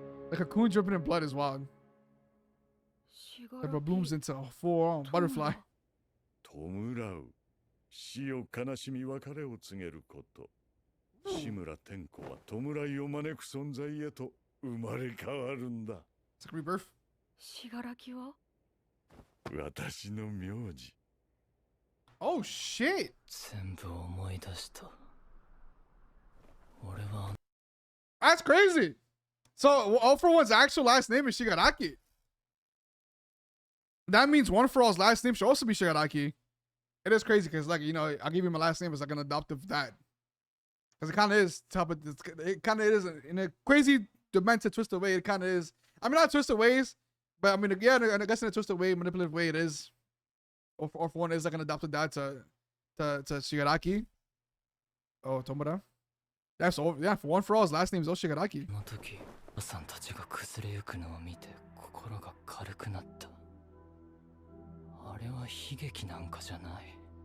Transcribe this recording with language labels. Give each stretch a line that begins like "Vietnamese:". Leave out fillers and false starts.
English: Like a cocoon dripping in blood is wild. Like it blooms into a full butterfly.
Japanese: 弔う。死を悲しみ別れを告げること。志村天子は弔いを招く存在へと生まれ変わるんだ。
English: It's like rebirth.
Japanese: しがらきは私の名字。
English: Oh shit.
Japanese: 全部思い出した俺は
English: That's crazy. So All for One's actual last name is Shigaraki. That means One for All's last name should also be Shigaraki. It is crazy because, like, you know, I gave you my last name as like an adoptive dad. Because it kind of is, it kind of is in a crazy, demented, twisted way. It kind of is. I mean, not twisted ways, but I mean, yeah, I guess in a twisted way, manipulative way, it is. Or for One is like an adopted dad to Shigaraki. Oh, Tomura. That's all. Yeah, for One for All's last name is also Shigaraki.
Japanese: あの時母さんたちが崩れゆくのを見て心が軽くなった。あれは悲劇なんかじゃない。